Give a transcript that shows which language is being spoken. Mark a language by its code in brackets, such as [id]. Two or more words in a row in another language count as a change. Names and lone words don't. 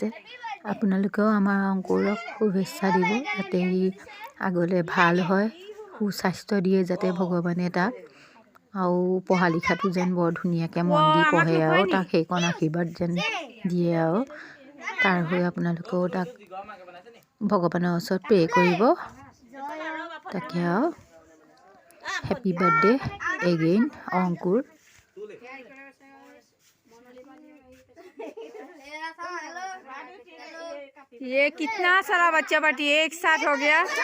[as] আপোনালোকেও আমাৰ অংকুৰক শুভেচ্ছা দিব, যাতে ই আগলৈ ভাল হয়, সুস্বাস্থ্য দিয়ে যাতে ভগৱানে তাক, আৰু পঢ়া লিখাটো যেন বৰ ধুনীয়াকৈ মন দি পঢ়ে আৰু তাক সেইকণ আশীৰ্বাদ যেন দিয়ে আৰু তাৰ হৈ আপোনালোকেও তাক ভগৱানৰ ওচৰত প্ৰে কৰিব। তাকে আৰু [en] happy birthday again [as] অংকুৰ। [hi] ये कितना सारा बच्चा पार्टी एक साथ हो गया।